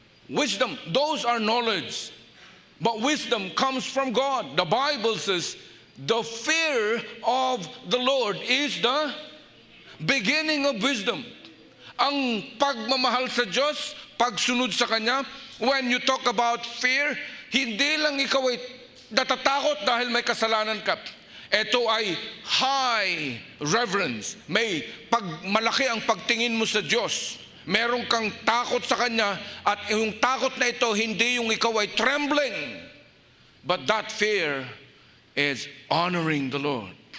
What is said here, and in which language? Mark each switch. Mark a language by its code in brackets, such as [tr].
[en] Wisdom, those are knowledge. But wisdom comes from God. The Bible says, the fear of the Lord is the beginning of wisdom. [tl] Ang pagmamahal sa Diyos, pagsunod sa Kanya, [en] when you talk about fear, [tl] hindi lang ikaw ay natatakot dahil may kasalanan ka. Ito ay [en] high reverence. [tl] May malaki ang pagtingin mo sa Diyos. Meron kang takot sa Kanya, at yung takot na ito, hindi yung ikaw ay trembling. [en] But that fear is honoring the Lord.